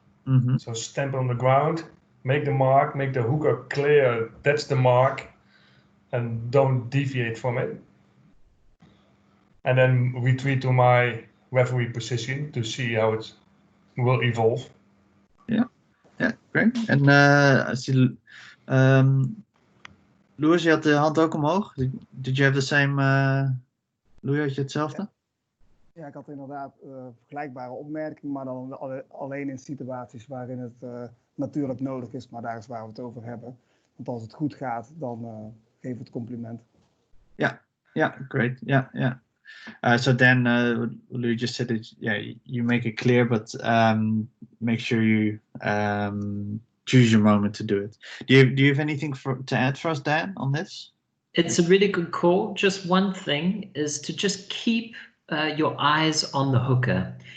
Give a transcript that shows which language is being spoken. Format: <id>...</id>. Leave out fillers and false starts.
<en>Mm-hmm. So stamp on the ground, make the mark, make the hooker clear that's the mark, and don't deviate from it. And then retreat to my referee position to see how it's will evolve. Yeah, great.</en> <nl>En als je, Louis, je had de hand ook omhoog.</nl> <en>Did you have the same?</en> <nl>Louis, had je hetzelfde? Ja, ik had inderdaad vergelijkbare opmerkingen, maar dan alleen in situaties waarin het natuurlijk nodig is. Maar daar is waar we het over hebben. Want als het goed gaat, dan geef het compliment.</nl> <en>Yeah, great. Yeah. So then, Louis just said that, you make it clear, but make sure you choose your moment to do it. Do you have anything to add for us, Dan, on this? It's a really good call. Just one thing is to just keep your eyes on the hooker.</en>